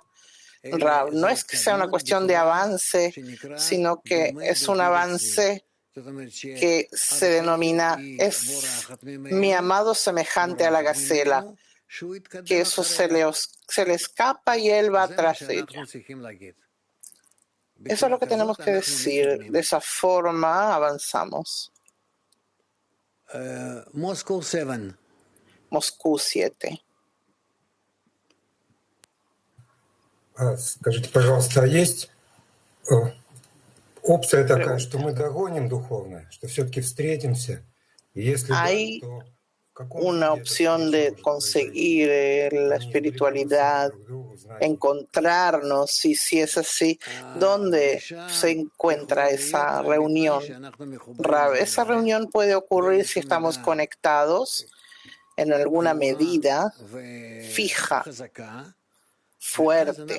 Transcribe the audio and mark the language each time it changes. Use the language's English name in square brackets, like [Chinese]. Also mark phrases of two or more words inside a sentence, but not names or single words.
[Spanish] Rav, no es que sea una cuestión de avance, sino que es un avance que se denomina mi amado semejante a la gacela, que eso se le escapa y él va atrás de ella. Eso es lo que tenemos que decir. De esa forma avanzamos. Moscú 7. Moscú 7. [Russian] Скажите, пожалуйста, есть Опция такая, что мы догоним духовное, что все-таки встретимся. И если да, [Spanish] Hay [Russian] то в каком [Spanish] una [Russian] виде эта [Spanish] opción [Russian] встреча [Spanish] de [Russian] может произойти? [Spanish] conseguir la [Russian] Они придадутся [Spanish] espiritualidad, [Russian] друг другу, значит, [Spanish] encontrarnos, y si es así, ¿dónde se encuentra esa reunión? Rab, esa reunión puede ocurrir si estamos conectados en alguna medida fija, fuerte.